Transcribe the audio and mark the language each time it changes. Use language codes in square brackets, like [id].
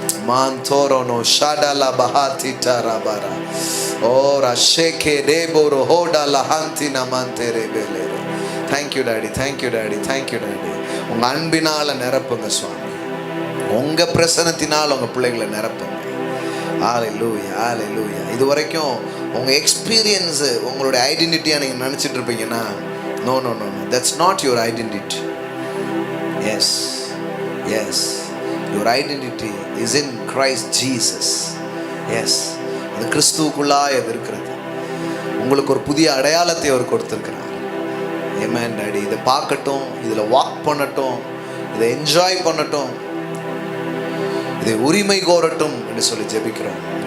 [en] Mantorono shadala bahati tarabara ora sheke deboro hoda lahanti namantere belere. Thank you Daddy. Thank you Daddy. Thank you Daddy. [ta] உங்க அன்பினால நிரப்புங்க சுவாமி. உங்க பிரசன்னத்தினால் உங்க பிள்ளைகளை நிரப்புங்க. ஹல்லேலூயா. ஹல்லேலூயா. இது வரைக்கும் உங்க எக்ஸ்பீரியன்ஸ் உங்களுடைய ஐடென்டிட்டியா நீங்க நினைச்சிட்டு இருப்பீங்கன்னா, [en] No no no, that's not your identity. Yes yes, your identity is in Christ Jesus. [ta] Yes, அது கிறிஸ்துவுக்குள்ளாய் அது இருக்கிறது. உங்களுக்கு ஒரு புதிய அடையாளத்தை அவர் கொடுத்திருக்கிறார். Amen Daddy. இதை பார்க்கட்டும், இதில் வாக் பண்ணட்டும், இதை என்ஜாய் பண்ணட்டும், இதை உரிமை கோரட்டும் என்று சொல்லி ஜெபிக்கிறோம்.